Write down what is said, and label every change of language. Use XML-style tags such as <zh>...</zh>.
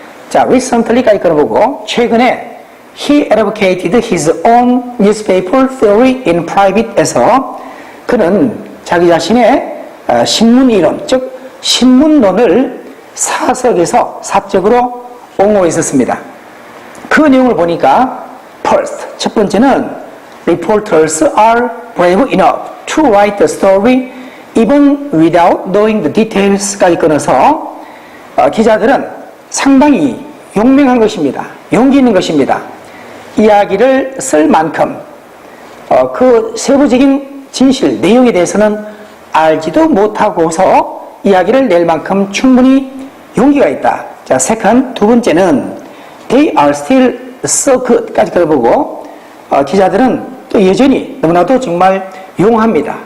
<ko>자, recently까지 끊어보고, 최근에</ko> <en>he advocated his own newspaper theory in private</en> <ko>에서 그는 자기 자신의 신문 이론, 즉 신문론을 사석에서 사적으로 옹호했었습니다.</ko> <en>그 내용을 보니까 first, 첫 번째는 reporters are brave enough to write the story even without knowing the details까지 끊어서</en> <ko>기자들은 상당히 용맹한 것입니다. 용기 있는 것입니다. 이야기를 쓸 만큼 그 세부적인 진실, 내용에 대해서는 알지도 못하고서 이야기를 낼 만큼 충분히 용기가 있다. 자, second, 두 번째는</ko> <en>they are still so good</en> <ko>까지 들어보고 기자들은 또 여전히 너무나도 정말 용합니다.</ko>